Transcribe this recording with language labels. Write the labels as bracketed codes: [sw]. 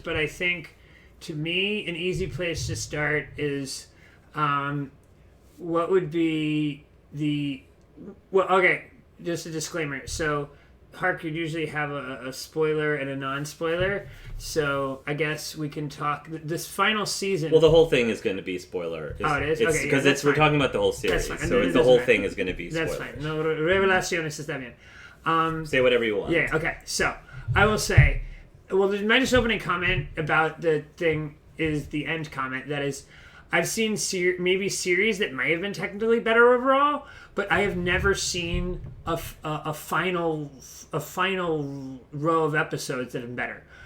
[en] But I think, to me, an easy place to start is, what would be okay, just a disclaimer. So, Hark would usually have a spoiler and a non-spoiler. So I guess we can talk this final season. Well, the whole thing is going to be spoiler. Oh, it is? Okay, because we're talking about the whole series, That's fine. so the whole thing is going to be spoilers. That's fine. [es] No, revelaciones está bien. [en] Say whatever you want. Yeah, okay. So I will say, well, my just opening comment about the thing is the end comment. That is, I've seen maybe series that may have been technically better overall, but I have never seen a final row of episodes that have been better.